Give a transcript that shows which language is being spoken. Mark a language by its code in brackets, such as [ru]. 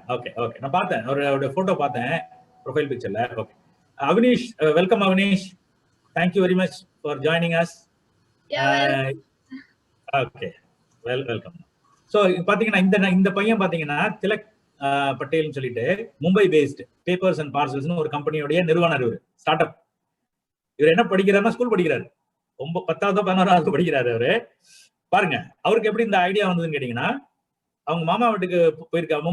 [ta] Okay okay, நான் பார்த்தேன் அவரோட போட்டோ பார்த்தேன் ப்ரொஃபைல் பிக்சர்ல. Okay Avneesh, welcome Avneesh. [en] Thank you very much for joining us. [ta] Okay, welcome. So பாத்தீங்கன்னா இந்த பையன் பாத்தீங்கன்னா திலக் பட்டேல்னு சொல்லிட்டு மும்பை பேஸ்ட் பேப்பர்ஸ் அண்ட் பார்சல்ஸ்னு ஒரு கம்பெனியோட நிறுவனர். இவர் ஸ்டார்ட் அப். இவர் என்ன படிக்கிறாருன்னா ஸ்கூல் படிக்கிறாரு. 10வது 11வது படிக்கிறாரு அவரு. பாருங்க அவருக்கு எப்படி இந்த ஐடியா வந்ததுன்னு கேட்டீங்கன்னா, அவங்க மாமா வீட்டுக்கு போயிருக்காரு.